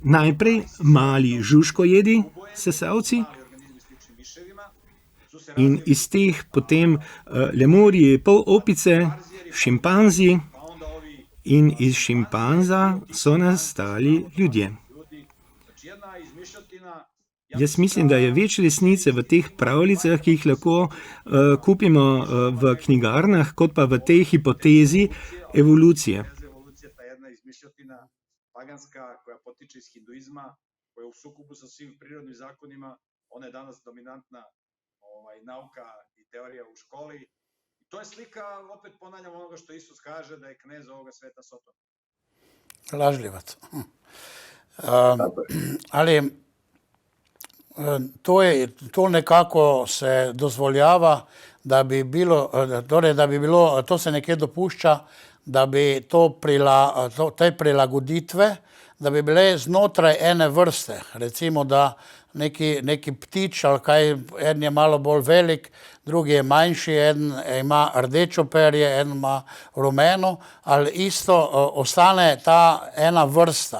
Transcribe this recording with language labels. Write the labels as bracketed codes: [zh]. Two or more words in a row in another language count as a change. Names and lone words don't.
[sl] Najprej mali žužkojedi sesalci in iz teh potem lemurji, polopice, šimpanzi in iz šimpanza so nastali ljudje. Jaz mislim, da je več resnice v teh pravljicah, ki jih lahko kupimo v knjigarnah, kot pa v tej hipotezi evolucije. [sr] Evolucija je jedna izmišljotina paganska koja potiče iz hinduizma, koja je u sukobu sa svim prirodnim zakonima ona je danas dominantna nauka i teorija u školi. I to je slika, opet ponavljam onoga što Isus kaže, da je knez ovoga sveta Soton. Lažljivac. Ali to nekako se dozvoljava, da bi bilo, [sl] to se nekje dopušča, da bi te prilagoditve, da bi bile znotraj ene vrste. Recimo, da neki ptič ali kaj, en je malo bolj velik, drugi je manjši, en ima rdečo perje, en ima rumeno, ali isto ostane ta ena vrsta.